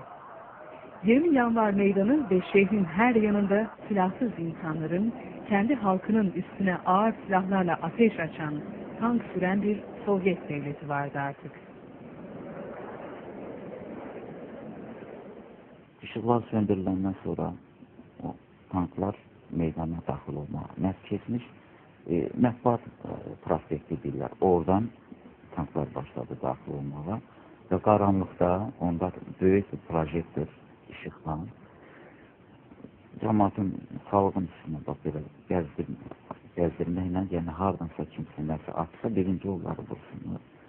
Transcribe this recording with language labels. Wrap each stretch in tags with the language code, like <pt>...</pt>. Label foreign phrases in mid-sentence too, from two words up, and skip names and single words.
<tr>20 Yanvar Meydanı ve şehrin her yanında silahsız insanların kendi halkının üstüne ağır silahlarla ateş açan, tank süren bir Sovyet devleti vardı artık.</tr> <az>Işıklar söndürülenden sonra o tanklar meydana daxil olmağa məhv keçmiş. Mətbuat prospekti deyirlər. Oradan tanklar başladı daxil olmağa və qaranlıqda onda böyük bir projektor işıqla cəmaatın, xalqın üstünə bax belə gəzdirməklə, yəni hardansa kimsə nəsə atsa birinci onları vursunlar.</az>